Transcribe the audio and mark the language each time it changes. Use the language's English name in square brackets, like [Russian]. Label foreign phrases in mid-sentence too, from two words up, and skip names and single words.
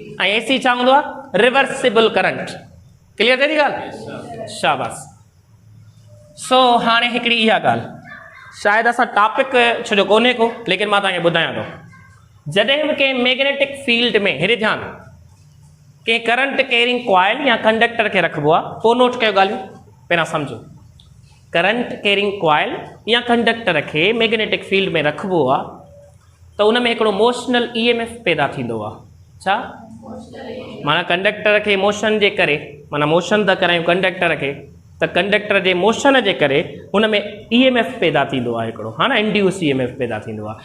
[Sindhi] ऐं AC छा हूंदो आहे, [English] reversible current. [Sindhi] क्लियर थिए थी ॻाल्हि? शाबाश। सो हाणे हिकिड़ी इहा ॻाल्हि, शायदि असां टॉपिक छो जो कोन्हे को, लेकिन मां तव्हांखे ॿुधायां थो, जॾहिं बि कंहिं [English] magnetic field [Sindhi] में, हेॾे ध्यानु, कंहिं [English] current carrying coil [Sindhi] या कंडक्टर खे रखिबो आहे, पोइ नोट कयो ॻाल्हियूं, पहिरियां सम्झो, [English] current carrying coil [Sindhi] या कंडक्टर खे [English] magnetic field [Sindhi] में रखिबो आहे त उन में हिकिड़ो [English] motional EMF [Sindhi] पैदा थींदो आहे। छा माना कंडक्टर खे मोशन जे करे, माना मोशन था करायूं कंडक्टर खे, त कंडक्टर जे मोशन जे करे हुन में EMF पैदा थींदो आहे हिकिड़ो, हा न, [English] induce EMF [Sindhi] पैदा थींदो आहे।